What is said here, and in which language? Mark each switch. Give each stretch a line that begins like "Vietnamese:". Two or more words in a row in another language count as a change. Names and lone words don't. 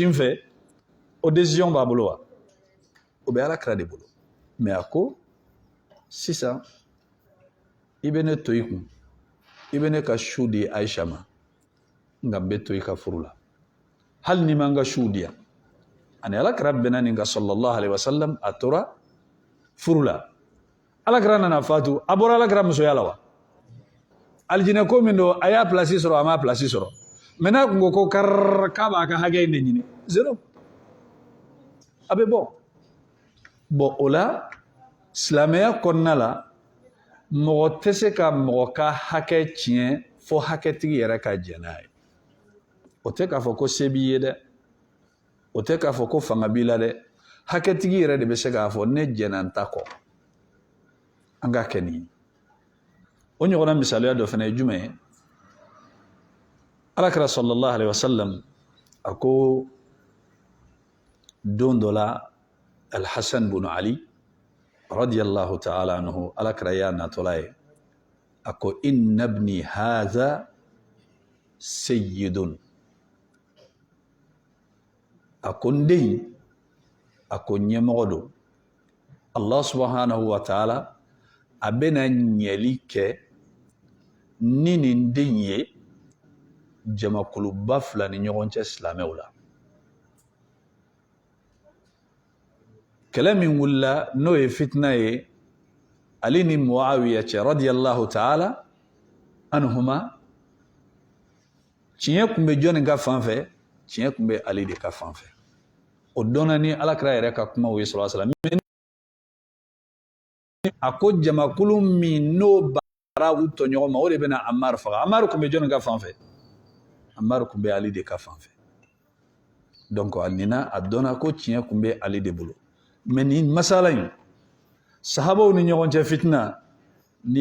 Bambara: n fɛ o décision b'a bolo wa o bɛ alakira de bolo mais a ko sisan i bɛ ne to i kun i bɛ ne ka su di Aisha ma nka n bɛ to i ka furu la hali ni ma n ka su di yan ani alakira bɛnna nin ka
Arabic: صلى الله عليه وسلم
Bambara: a tora furu la alakira nana fatu a bɔra alakira musoya la wa alijinɛ ko min don a y'a place sɔrɔ a m'a place sɔrɔ mais n'a kun ko k'a b'a ka hakɛ in de ɲini zéro a bɛ bɔ bon o la silamɛya kɔnɔna la mɔgɔ tɛ se ka mɔgɔ ka hakɛ tiɲɛ fo hakɛtigi yɛrɛ ka jɛn n'a ye o tɛ k'a fɔ ko se b'i ye dɛ o tɛ k'a fɔ ko fanga b'i la dɛ hakɛtigi yɛrɛ de bɛ se k'a fɔ ne jɛnna n ta kɔ an ka kɛ nin ye o ɲɔgɔnna misaliya dɔ fana ye jumɛn ye alakira
Arabic: صلى الله عليه وسلم
Bambara: a ko don dɔ la alhassan bin ali
Arabic: رضي الله تعالى عنه
Bambara: alakira y'a natɔla ye a ko
Arabic: إن ابني هذا سيد
Bambara: a ko n den a ko ɲɛmɔgɔ don
Arabic: الله سبحانه وتعالى
Bambara: a bɛna ɲɛli kɛ ni nin den ye jamakuluba fila ni ɲɔgɔn cɛ silamɛw la kɛlɛ min wulila n'o ye fitina ye ali ni Muawiya cɛ
Arabic: رضي الله تعالى عنهما
Bambara: tiɲɛ kun bɛ jɔnni ka fan fɛ tiɲɛ kun bɛ ali de ka fan fɛ o dɔnna ni alakira yɛrɛ ka kumaw ye
Arabic: صلى الله عليه وسلم
Bambara: a ko jamakulu min n'o bara u tɔɲɔgɔn ma o de bɛna Amar faga Amar kun bɛ jɔnni ka fan fɛ Amar kun bɛ ali de ka fan fɛ donc a nina a dɔnna ko tiɲɛ kun bɛ ali de bolo mais ni masala in sahabaw ni ɲɔgɔn cɛ fitina ni